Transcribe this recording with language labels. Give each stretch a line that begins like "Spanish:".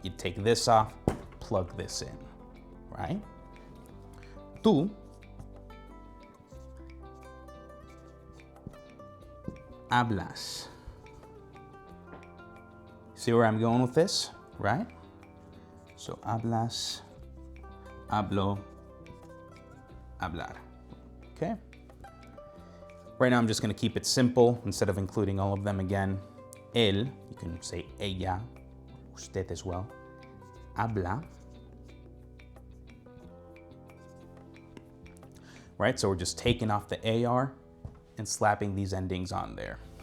English: You'd take this off, plug this in, right?
Spanish: Tú hablas.
English: See where I'm going with this, right? So hablas, hablo, hablar, okay? Right now I'm just gonna keep it simple instead of including all of them again. Él, you can say ella, usted as well. Habla. Right, so we're just taking off the AR and slapping these endings on there.